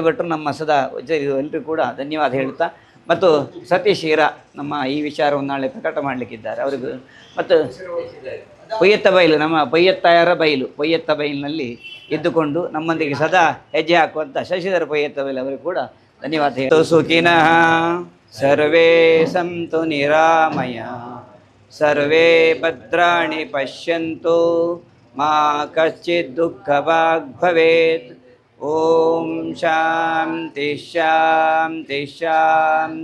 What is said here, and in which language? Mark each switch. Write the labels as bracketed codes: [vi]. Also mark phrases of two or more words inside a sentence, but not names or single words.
[kn] ಭಟ್ರು, ನಮ್ಮ ಸದಾ ಎಲ್ಲರಿಗೂ ಕೂಡ ಧನ್ಯವಾದ ಹೇಳ್ತಾ, ಮತ್ತು ಸತೀಶ್ ಹೀರಾ ನಮ್ಮ ಈ ವಿಚಾರವನ್ನು ನಾಳೆ ಪ್ರಕಟ ಮಾಡಲಿಕ್ಕಿದ್ದಾರೆ ಅವರಿಗೂ. ಮತ್ತು ಪೊಯ್ಯತ್ತ ಬೈಲು, ನಮ್ಮ ಪೊಯ್ಯತ್ತಾಯರ ಬೈಲು, ಪೊಯ್ಯತ್ತ ಬೈಲಿನಲ್ಲಿ ಇದ್ದುಕೊಂಡು ನಮ್ಮೊಂದಿಗೆ ಸದಾ ಹೆಜ್ಜೆ ಹಾಕುವಂಥ ಶಶಿಧರ ಪೊಯ್ಯತ್ತ ಬೈಲು ಅವರಿಗೂ ಕೂಡ ಧನ್ಯವಾದ ಹೇಳಿ. [sa] ಸುಖಿನಃ ಸರ್ವೇ ಸಂತು ನಿರಾಮಯ, ಸರ್ವೇ ಭದ್ರಾಣಿ ಪಶ್ಯಂತು, ಮಾ ಕಶ್ಚಿತ್ ದುಃಖಭಾಗ್ ಭವೇತ್. ಓಂ ಶಾಂತಿ ಶಾಂತಿ ಶಾಂತಿ.